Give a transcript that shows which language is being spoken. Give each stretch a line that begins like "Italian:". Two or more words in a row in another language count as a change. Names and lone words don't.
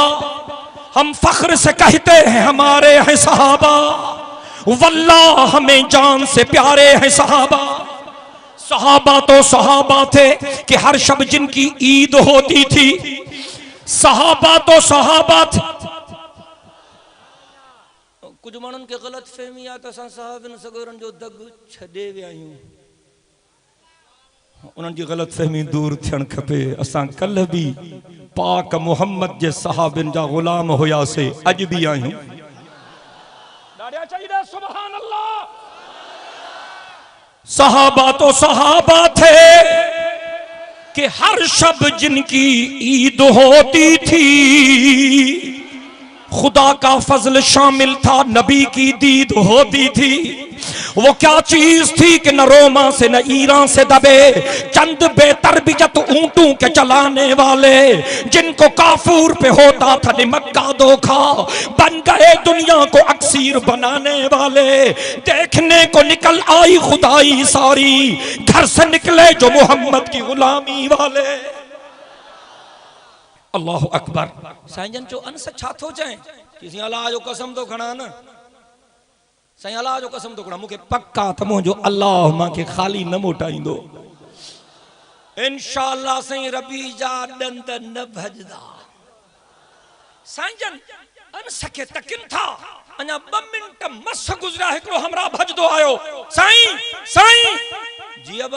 Urdu: ہم فخر سے کہتے ہیں ہمارے ہیں صحابہ، واللہ ہمیں جان سے پیارے ہیں صحابہ. صحابہ تو صحابہ تھے کہ ہر شب جنکی عید ہوتی تھی، صحابہ تو صحابہ تھے.
Sindhi: कुछ मानन के गलत फहमी आ त असां साहबन सगोरन जो दग छडे विया आहियूं, उन्हनि जी गलत फहमी दूर थियण खपे। असां कल भी पाक मोहम्मद जे सहाबिन जा गुलाम हुयासीं, अज भी आहियूं।
Arabic: سبحان الله.
Urdu: صحابہ تو صحابہ تھے کہ ہر شب جنکی عید ہوتی تھی، خدا کا فضل شامل تھا، نبی کی دید ہوتی تھی. وہ کیا چیز تھی کہ نہ روما سے نہ ایران سے دبے چند بےتربیت اونٹوں کے چلانے والے، جنکو کافور پہ ہوتا تھا نمک کا دھوکا، بن گئے دنیا کو اکسیر بنانے والے. دیکھنے کو نکل آئی خدائی ساری، گھر سے نکلے جو محمد کی غلامی والے.
Arabic: الله أكبر.
Sindhi: साईं जन चो अनस छा थो चए, किसी अल्लाह जो कसम तो खणा न, साईं अल्लाह जो कसम तो खणा, मूंखे पक्का त मुंहिंजो अल्लाह मांखे खाली न मोटाईंदो। इंशाअल्लाह साईं रबी जा ॾंद न भजदा। साईं जन अनस खे तकिन था, अञा 2 मिंट मस गुज़रिया, हिकिड़ो हमरा भजदो आयो, साईं जी अबा।